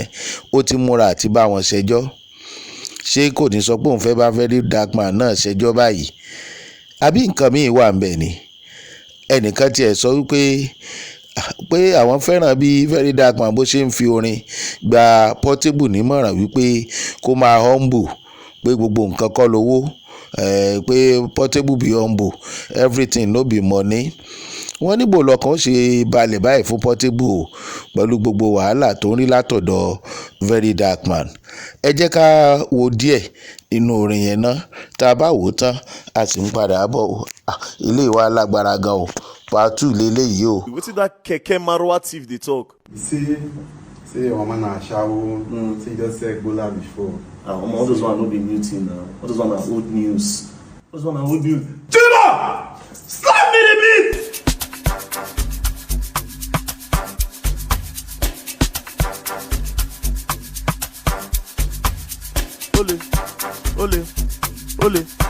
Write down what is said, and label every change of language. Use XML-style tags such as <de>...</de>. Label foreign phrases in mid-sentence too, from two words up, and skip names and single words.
<yo>Ó ti múra àti bá wọn ṣẹjọ́. Ṣé kò ní sọ pé òun fẹ́ bá Very Dark Man náà ṣẹjọ́ báyìí? Àbí nǹkan míì wà ńbẹ̀ ni? Ẹnìkan tiẹ̀ sọ wípé àwọn fẹ́ràn bí Very Dark Man bó ṣe ń fi orin gba Portable nímọ̀ràn wípé kó máa humble, pé gbogbo nǹkan kọ́ lówó, pé</yo> <pcm>Portable be humble, everything no be money.</pcm> <yo>Wọ́n níbo lọ́kàn ó ṣe balẹ̀ báyìí fún Portable pẹ̀lú gbogbo wàhálà tó ń rí látọ̀dọ̀ Very Dark Man. Ẹ jẹ́ ká wo díẹ̀ inú orin yẹn ná, tá a bá wò ó tán a sì ń padà bọ̀. Ilé ìwà lágbára gan o, part 2 lélẹ́yìí o.</yo> <pcm>Wetin that keke marwa thief dey talk? Say your mama na ashawo, say you just say Ebola before. All those one no be new thing now. All those one na old news. Those one na old news. Chiba! Slap me the beat!</pcm> <yo>Ole.</yo>